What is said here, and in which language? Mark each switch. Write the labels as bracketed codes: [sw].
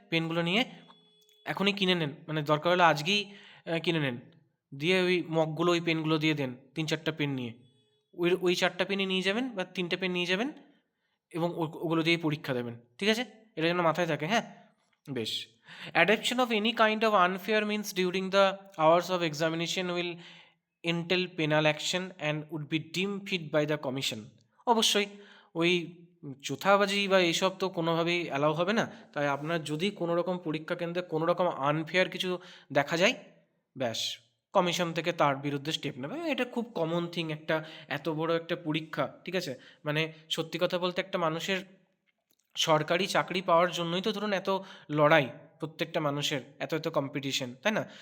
[bn] পেনগুলো নিয়ে এখনই কিনে নেন, মানে দরকার হলে আজকেই কিনে নেন, দিয়ে ওই মগগুলো ওই পেনগুলো দিয়ে দেন, 3-4টা পেন নিয়ে। ওই 4টা পেনই নিয়ে যাবেন বা 3টে পেন নিয়ে যাবেন, এবং ওগুলো দিয়েই পরীক্ষা দেবেন। ঠিক আছে, এটা যেন মাথায় থাকে। হ্যাঁ, বেশ। [en] Adoption of any kind of unfair means during the hours of examination will entail penal action and would be deemed fit by the commission. [bn] অবশ্যই ওই চোথাবাজি বা এইসব তো কোনোভাবেই অ্যালাউ হবে না। তাই আপনার যদি কোনো রকম পরীক্ষা কেন্দ্রে কোনো রকম আনফেয়ার কিছু দেখা যায়, ব্যাস কমিশন থেকে তার বিরুদ্ধে স্টেপ নেবে। এটা খুব কমন থিং, একটা এত বড় একটা পরীক্ষা, ঠিক আছে, মানে সত্যি কথা বলতে একটা মানুষের সরকারি চাকরি পাওয়ার জন্যই তো ধরুন এত লড়াই, প্রত্যেকটা মানুষের এত এত কম্পিটিশন, তাই না?